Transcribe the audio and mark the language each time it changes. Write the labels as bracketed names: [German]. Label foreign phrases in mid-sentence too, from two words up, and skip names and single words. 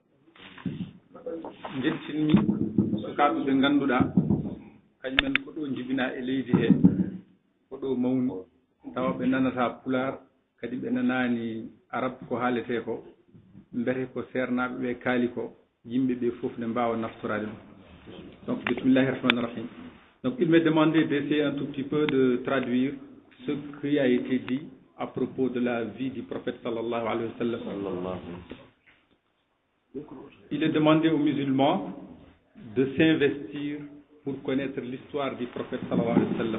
[Fula] jettinmi sukaɓe ɓe ganduɗa kañumen ko ɗo jibina e leydi he ko ɗo mawni tawa ɓe nanata pular kadi ɓe nanani arab ko haalete ko mbete ko sernaɓe ɓe kaali ko yimɓe ɓe fof ne mbawa naftorade ɗum donc [Arabic] بسم الله الرحمن الرحيم [Fula] donc [French] il m'est demandé d'essayer un tout petit peu de traduire ce qui a été dit à propos de la vie du prophète [Arabic] صلى الله عليه وسلم. [French] Il est demandé aux musulmans de s'investir pour connaître l'histoire du prophète [Arabic] صلى الله عليه وسلم.